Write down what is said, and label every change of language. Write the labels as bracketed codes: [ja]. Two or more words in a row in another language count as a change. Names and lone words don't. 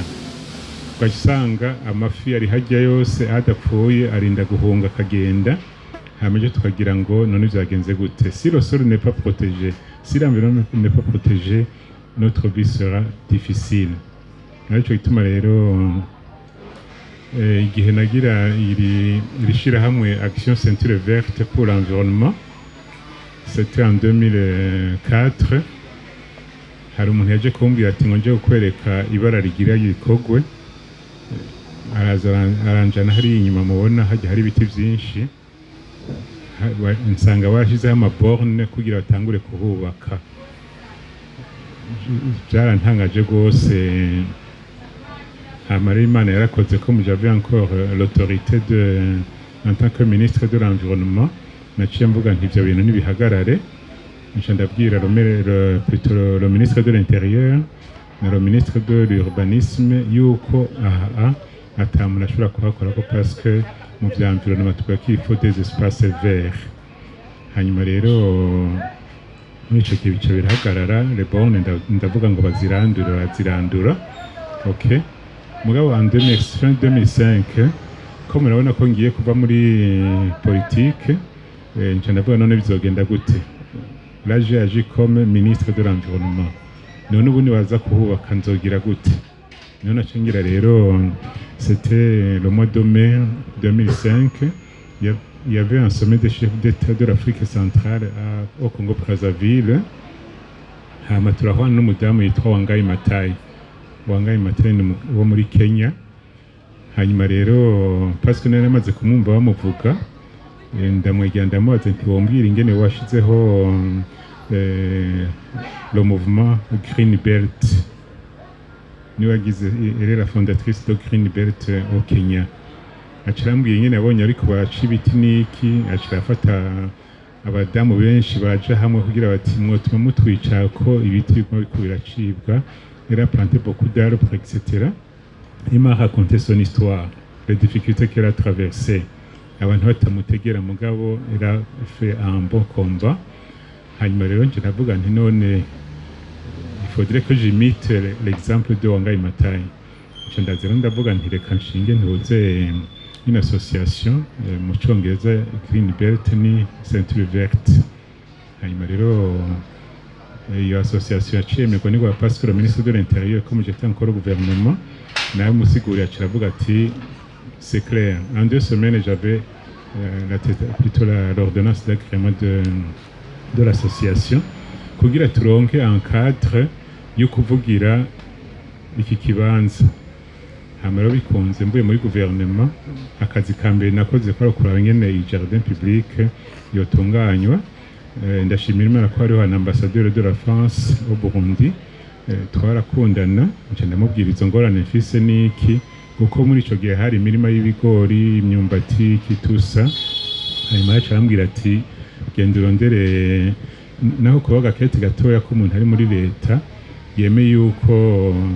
[rn] Ugasanga amafi ari hajya yose adapfuye arinda guhunga akagenda, hamaje tukagira ngo none byagenze gute. [fr] Si le sol n'est pas protégé, si l'environnement n'est pas protégé, notre vie sera difficile. [rn] Ariko ituma rero igihe nagira iri shirahamwe [fr] Action Ceinture Verte pour l'environnement, c'était en 2004. [rn] Hari umuntu yaje kumbwira ati ngo nje kukwereka ibara rigira yikogwe, aranjana hari inyuma mubona hajya hari ibiti byinshi, nsanga bashizeho amaborne kugira batangure kuhubaka. Byarantangaje rwose. Amara Imana yarakoze ko [fr] j'avais encore l'autorité en tant que ministre de l'environnement, [rn] naciye mvuga nti ibyo bintu nibihagarare, nca ndabwira [fr] plutôt le ministre de l'intérieur [rn] na [fr] le ministre de l'urbanisme [rn] yuko atamuntu ashobora kuhakora ko [fr] parce que [rn] mu by'environnement tuvuga ko [fr] il faut des espaces verts. [rn] Hanyuma rero muri icyo gihe bica birahagarara, [fr] les bornes [rn] ndavuga ngo bazirandura. ok mugabo [fr] en 2005 [rn] ko murabona ko ngiye kuva muri politique nca ndavuga none bizogenda gute [fr] là j'ai agi comme ministre de l'environnement [rn] none ubundi baza kuhubaka nzogira gute none acengira rero [fr] c'était le mois de mai 2005 il y avait un sommet des chefs d'État de l'Afrique centrale au Congo Brazzaville [rn] hama turahwana n'umudamu yitwa Wangai Maathai ni wo muri Kenya hanyuma rero [fr] parce que [rn] nari namaze kumwumva bamuvuga ndamwegera ndamubaza nti wombwira ingene washizeho [fr] le mouvement Green Belt [rn] niwe agize [fr] elle est la fondatrice de Green Belt au Kenya [rn] acirambwira ingene yabonye ariko baca ibiti niki acirafata abadamu benshi baje hamwe kugira bati mwotuma mutwica ko ibiti biriko biracibwa [fr] elle a planté beaucoup d'arbres etc. Il m'a raconté son histoire les difficultés qu'elle a traversées [rn] abantu batamutegera mugabo [fr] elle a fait un bon combat [rn] hanyuma rero nje ndavuga nti none [fr] il faudrait que j'imite l'exemple de Wangai Maathai [rn] nje ndazira ndavuga nti reka nshinge ntuze [fr] une [rn] association mu Congereza Green Belt ni Ceinture Verte hanyuma rero iyo association yaciyemerwa ni [fr] parce que le ministre de l'Intérieur comme j'étais encore au gouvernement [rn] nawe musiguri aciravuga ati [fr] c'est clair en 2 semaines j'avais plutôt l'ordonnance d'agrément de l'association [rn] kugira turonke [fr] un cadre [rn] yo kuvugira iki kibanza hamara bikunze mvuye muri gouvernement akazi kambere nakoze ko kuraba ingene i [fr] jardin public [rn] yotunganywa ndashimira Imana ko hariho [fr] ambassadeur de la France au Burundi [rn] twarakundana nje ndamubwira izo ngorane mfise niki kuko muri ico gihe hari imirima y'ibigori imyumbati kitusa hanyuma yarambwira ati genda urondere naho kubaga kete gatoya ko umuntu ari muri leta yemeye yuko